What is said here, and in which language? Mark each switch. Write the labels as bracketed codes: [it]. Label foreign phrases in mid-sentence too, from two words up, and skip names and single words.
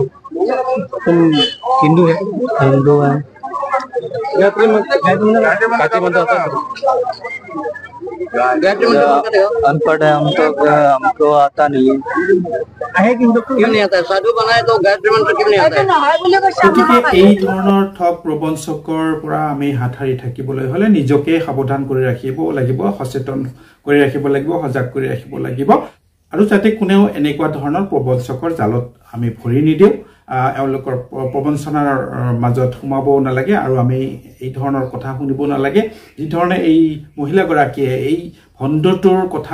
[hi] तुम हिंदू है? हिंदू है। काची बनता था। अनपढ़ है हम तो हमको आता नहीं है क्यों नहीं आता है साधु बनाए तो गायत्री मंत्र क्यों नहीं आता है [as] গতিকে এই ধৰণৰ ঠগ প্ৰবঞ্চকৰ পৰা আমি হাত সাৰি থাকিবলৈ হলে নিজকে সাৱধান কৰি ৰাখিব লাগিব সচেতন কৰি ৰাখিব লাগিব সজাগ কৰি ৰাখিব লাগিব আৰু যাতে কোনেও এনেকুৱা ধৰণৰ প্ৰবঞ্চকৰ জালত আমি ভৰি নিদিও এওঁলোকৰ প্ৰবঞ্চনাৰ মাজত সোমাবও নালাগে আৰু আমি এই ধৰণৰ কথা শুনিব নালাগে যি ধৰণে এই মহিলাগৰাকীয়ে এই ভণ্ডটোৰ কথা